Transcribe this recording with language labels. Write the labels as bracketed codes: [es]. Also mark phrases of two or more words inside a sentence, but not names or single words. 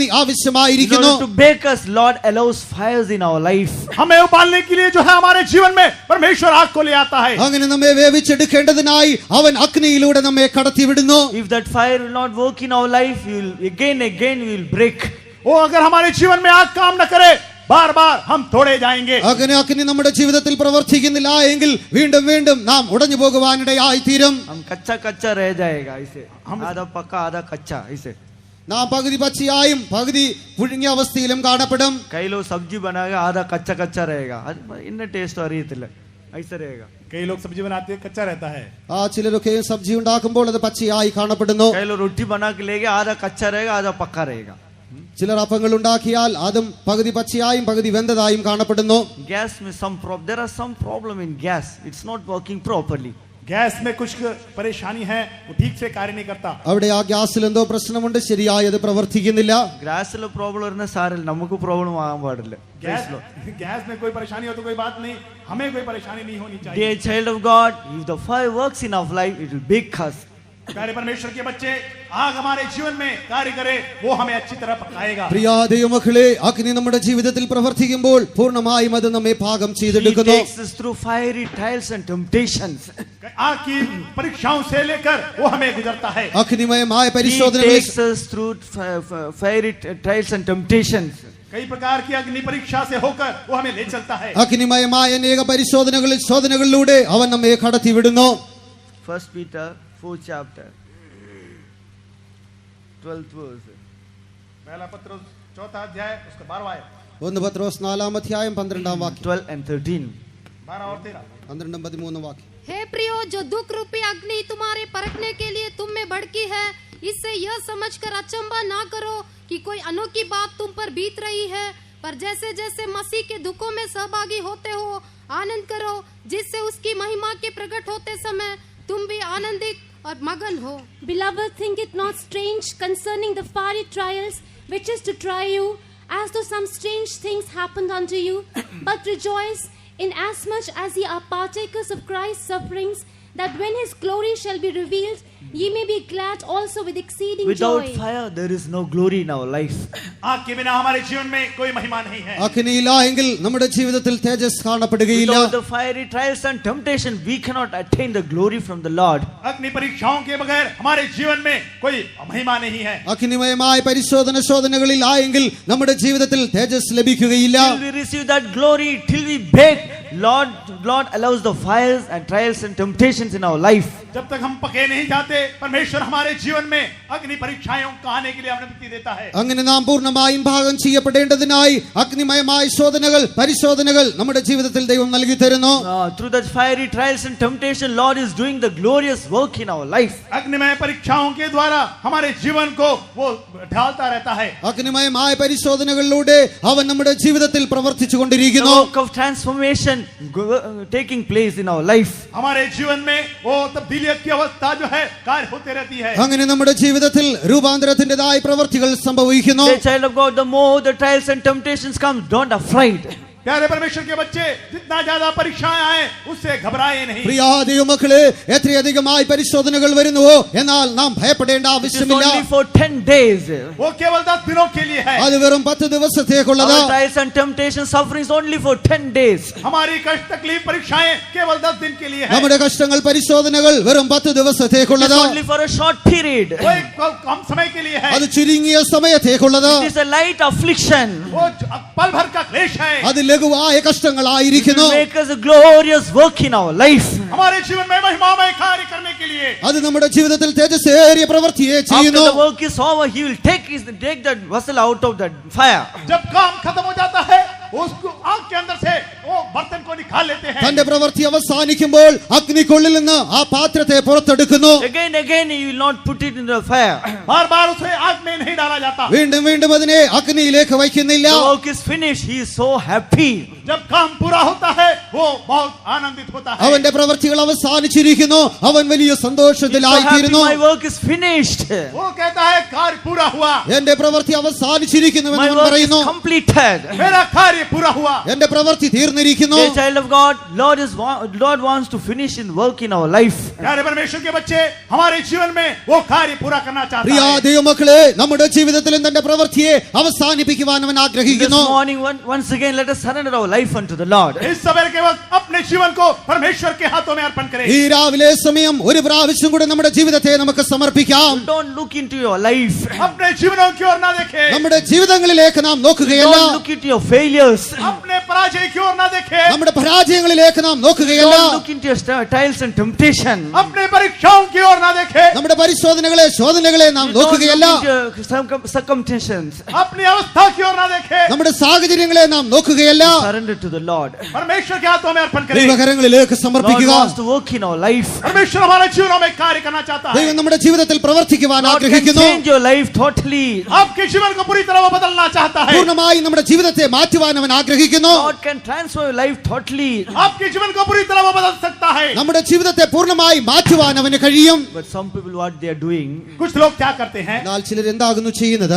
[en] In [ml] ആവശ്യമായിരിക്കുന്നു. [en] order to bake us, Lord allows fires in our life. [hi] हमें उबालने के लिए जो है हमारे जीवन में परमेश्वर आग को ले आता है. [ml] അങ്ങനെ നമ്മെ വേവിച്ചെടുക്കേണ്ടതിനായി അവൻ അഗ്നിയിലൂടെ നമ്മെ കടത്തിവിടുന്നു. [en] If that fire will not work in our life, we will again we will break. [hi] वो अगर हमारे जीवन में आग काम न करे, बार बार हम तोड़े जाएंगे. [ml] അങ്ങനെ അഗ്നി നമ്മുടെ ജീവിതത്തിൽ പ്രവർത്തിക്കുന്നില്ല എങ്കിൽ വീണ്ടും വീണ്ടും നാം ഉടഞ്ഞു പോകുവാനിടയായി തീരും. [hi] हम कच्चा रह जाएगा ऐसे. आधा पक्का आधा कच्चा ऐसे. [ml] നാം പകുതി പച്ചയായും പകുതി പുഴുങ്ങിയ അവസ്ഥയിലും കാണപ്പെടും. [hi] कई लोग सब्जी बनाएगा आधा कच्चा रहेगा. इन्हें टेस्ट അറിയത്തില്ല. ऐसे रहेगा. कई लोग सब्जी बनाते हैं, कच्चा रहता है. [ml] ആ ചിലരൊക്കെ സബ്ജി ഉണ്ടാക്കുമ്പോൾ അത് പച്ചയായി കാണപ്പെടുന്നു. [hi] कई लोग रोटी बना के लेके आधा कच्चा रहेगा आधा पक्का रहेगा. [ml] ചിലർ അപ്പങ്ങൾ ഉണ്ടാക്കിയാൽ അതും പകുതി പച്ചയായും പകുതി വെന്തതായും കാണപ്പെടുന്നു. [en] Gas में there are some problem in gas. It's not working properly. [hi] गैस में कुछ परेशानी है, वो ठीक से कार्य नहीं करता. [ml] അവിടെ ആ ഗ്യാസിൽ എന്തോ പ്രശ്നമുണ്ട്, ശരിയായി അത് പ്രവർത്തിക്കുന്നില്ല. ഗ്യാസിലെ പ്രോബ്ലം വരുന്ന സാരല്ല, നമുക്ക് പ്രോബ്ലം ആകാൻ പാടില്ല. [hi] गैस में कोई परेशानी हो तो कोई बात नहीं, हमें कोई परेशानी नहीं होनी चाहिए. [en] Dear child of God, if the fire works in our life, it will bake us. [hi] प्यारे परमेश्वर के बच्चे, आग हमारे जीवन में कार्य करे, वो हमें अच्छी तरह पकाएगा. [ml] പ്രിയ ദൈവമക്കളെ, അഗ്നി നമ്മുടെ ജീവിതത്തിൽ പ്രവർത്തിക്കുമ്പോൾ പൂർണ്ണമായും അത് നമ്മെ പാകം [en] He [ml] ചെയ്തെടുക്കുന്നു. [en] takes us through fiery trials and temptations. [hi] आग की परीक्षाओं से लेकर वो हमें गुजरता है. [ml] അഗ്നിമയമായ [en] He [ml] പരിശോധനകളിൽ [en] takes us through fiery trials and temptations. [hi] कई प्रकार की अग्नि परीक्षा से होकर वो हमें ले चलता है. [ml] അഗ്നിമയമായ അനേക പരിശോധനകളിൽ ശോധനകളിലൂടെ അവൻ നമ്മെ കടത്തിവിടുന്നു. [en] 1 Peter 4th chapter 12th verse. [hi] पहला पत्रोस 4था अध्याय उसका 12वां आयत. [ml] 1 പത്രോസ് 4-ാം അധ്യായം 12-ാം വാക്യം. [en] 12 and 13. [hi] 12 और 13. [ml] 12-13 വാക്യം. [hi] हे प्रियो, जो दुख रूपी अग्नि तुम्हारे परखने के लिए तुम में भड़की है, इससे यह समझकर अचंभा ना करो कि कोई अनोखी बात तुम पर बीत रही है, पर जैसे जैसे मसीह के दुखों में सहभागी होते हो आनंद करो, जिससे उसकी महिमा के प्रकट होते समय तुम भी आनंदित और मगन हो. [en] Beloved, think it not strange concerning the fiery trials which is to try you, as though some strange things happened unto you, but rejoice inasmuch as ye are partakers of Christ's sufferings, that when his glory shall be revealed, ye may be glad also with exceeding Without joy. fire, there is no glory in our life. [hi] आग के बिना हमारे जीवन में कोई महिमा नहीं है. [ml] അഗ്നിയില്ല എങ്കിൽ നമ്മുടെ ജീവിതത്തിൽ തേജസ് കാണപ്പെടുകയില്ല. [en] Without the fiery trials and temptation, we cannot attain the glory from the Lord. [hi] अग्नि परीक्षाओं के बगैर हमारे जीवन में कोई महिमा नहीं है. [ml] അഗ്നിമയമായ ശോധനകളിൽ ആയെങ്കിൽ നമ്മുടെ ജീവിതത്തിൽ തേജസ് ലഭിക്കുകയില്ല. [en] Till we receive that glory, till we bake Lord allows the fires and trials and temptations in our life. [hi] जब तक हम पके नहीं जाते, परमेश्वर हमारे जीवन में अग्नि परीक्षाओं को आने के लिए अनुमति देता है. [ml] അങ്ങനെ നാം പൂർണ്ണമായും ഭാഗം ചെയ്യപ്പെടേണ്ടതിനായി അഗ്നിമയമായ ശോധനകൾ പരിശോധനകൾ നമ്മുടെ ജീവിതത്തിൽ ദൈവം നൽകി തരുന്നു. [en] Through that fiery trials and temptation, Lord is doing the glorious work in our life. [hi] अग्निमय परीक्षाओं के द्वारा हमारे जीवन को वो ढालता रहता है. [ml] അഗ്നിമയമായ പരിശോധനകളിലൂടെ അവൻ നമ്മുടെ ജീവിതത്തിൽ പ്രവർത്തിച്ചു [en] The [ml] കൊണ്ടിരിക്കുന്നു. [en] work of transformation taking place in our life. [hi] हमारे जीवन में वो तब्दीलियत की अवस्था जो है कार्य होते रहती है. [ml] അങ്ങനെ നമ്മുടെ ജീവിതത്തിൽ രൂപാന്തരത്തിൻ്റെതായ പ്രവർത്തികൾ സംഭവിക്കുന്നു. [en] Dear child of God, the more the trials and temptations come, don't afraid. [hi] प्यारे परमेश्वर के बच्चे, जितना ज्यादा परीक्षाएं आए उससे घबराए नहीं. [ml] പ്രിയ ദൈവമക്കളെ, എത്രയധികമായി പരിശോധനകൾ വരുന്നുവോ എന്നാൽ നാം ഭയപ്പെടേണ്ട [en] It is [ml] ആവശ്യമില്ല. [en] only for 10 days. [hi] वो केवल 10 दिनों के लिए है. [ml] അത് വെറും 10 ദിവസത്തേക്കുള്ളത്. [en] Our trials and temptations, sufferings only for 10 days. [hi] हमारी कष्ट तकलीफ परीक्षाएं केवल 10 दिन के लिए है. [ml] നമ്മുടെ കഷ്ടങ്ങൾ പരിശോധനകൾ വെറും 10 [en] It is [ml] ദിവസത്തേക്കുള്ളത്. [en] only for a short period. [hi] वो एक कम समय के लिए है. [ml] അത് ചുരുങ്ങിയ സമയത്തേക്കുള്ളത്. [en] It is a light affliction. [hi] वो पल भर का क्लेश है. [ml] അത് ലഘുവായ [en] It [ml] കഷ്ടങ്ങളായിരിക്കുന്നു. [en] will make us a glorious work in our life. [hi] हमारे जीवन में महिमामय कार्य करने के लिए. [ml] അത് നമ്മുടെ ജീവിതത്തിൽ തേജസ്സേറിയ പ്രവൃത്തിയെ [en] After [ml] ചെയ്യുന്നു. [en] the work is over, he will take that vessel out of that fire. [hi] जब काम खत्म हो जाता है, उसको आग के अंदर से वो बर्तन को निकाल लेते हैं. [ml] തന്റെ പ്രവൃത്തി അവസാനിക്കുമ്പോൾ അഗ്നിക്കുള്ളിൽ നിന്ന് ആ പാത്രത്തെ പുറത്തെടുക്കുന്നു. [en] Again, he will not put it in the fire. [hi] बार बार उसे आग में नहीं डाला जाता. [ml] വീണ്ടും വീണ്ടും അതിനെ അഗ്നിയിലേക്ക് വയ്ക്കുന്നില്ല. [en] The work is finished. He is so happy. [hi] जब काम पूरा होता है वो बहुत आनंदित होता है. [ml] അവന്റെ പ്രവൃത്തികൾ അവസാനിച്ചിരിക്കുന്നു. അവൻ വലിയ [en] He is so happy. [ml] സന്തോഷത്തിലായിത്തീരുന്നു. [en] My work is finished. [hi] वो कहता है कार्य पूरा हुआ. [ml] എന്റെ പ്രവൃത്തി അവസാനിച്ചിരിക്കുന്നുവെന്ന് [en] My [ml] അവൻ [en] work is [ml] പറയുന്നു. [en] completed. [hi] मेरा कार्य पूरा हुआ. [ml] എന്റെ പ്രവൃത്തി തീർന്നിരിക്കുന്നു. [en] Dear child of God, Lord wants to finish in work in our life. [hi] प्यारे परमेश्वर के बच्चे, हमारे जीवन में वो कार्य पूरा करना चाहता [ml] പ്രിയ [hi] है. [ml] ദൈവമക്കളെ, നമ്മുടെ ജീവിതത്തിലും തന്റെ പ്രവൃത്തിയെ അവസാനിപ്പിക്കുവാൻ അവൻ [en] This [ml] ആഗ്രഹിക്കുന്നു. [en] morning, once again, let us surrender our life unto the Lord. [hi] इस सवेरे के वक्त अपने जीवन को परमेश्वर के हाथों में अर्पण करें. [ml] ഈ രാവിലെ സമയം ഒരു പ്രാവശ്യം കൂടെ നമ്മുടെ ജീവിതത്തെ നമുക്ക് സമർപ്പിക്കാം. [en] Don't look into your life. [hi] अपने जीवनों की ओर ना देखें. [ml] നമ്മുടെ ജീവിതങ്ങളിലേക്ക് നാം നോക്കുകയല്ല. [en] Don't look into your failures. [hi] अपने पराजय की ओर ना देखें. [ml] നമ്മുടെ പരാജയങ്ങളിലേക്ക് നാം നോക്കുകയല്ല. [en] Don't look into your trials and temptation. [hi] अपने परीक्षाओं की ओर ना देखें. [ml] നമ്മുടെ പരിശോധനകളെ ശോധനകളെ നാം [en] Don't look [ml] നോക്കുകയല്ല. [en] into your circumstances. [hi] अपनी अवस्था की ओर ना देखें. [ml] നമ്മുടെ സാഹചര്യങ്ങളെ നാം നോക്കുകയല്ല. [en] Surrender to the Lord. [hi] परमेश्वर के हाथों में अर्पण करें. [ml] ദൈവകരങ്ങളിലേക്ക് [en] God [ml] സമർപ്പിക്കുക. [en] wants to work in our life. [hi] परमेश्वर हमारे जीवनों में कार्य करना चाहता है. [ml] ദൈവം നമ്മുടെ ജീവിതത്തിൽ പ്രവർത്തിക്കുവാൻ [en] God can [ml] ആഗ്രഹിക്കുന്നു. [en] change your life totally. [hi] आपके जीवन को पूरी तरह वो बदलना चाहता है. [ml] പൂർണ്ണമായി നമ്മുടെ ജീവിതത്തെ മാറ്റുവാൻ അവൻ ആഗ്രഹിക്കുന്നു. [en] God can transform your life totally. [hi] आपके जीवन को पूरी तरह वो बदल सकता है. [ml] നമ്മുടെ ജീവിതത്തെ പൂർണ്ണമായി മാറ്റുവാൻ അവന് കഴിയും. [en] But some people, what they are doing, [hi] कुछ लोग क्या करते हैं? [ml] എന്നാൽ ചിലർ എന്താകുന്നു ചെയ്യുന്നത്?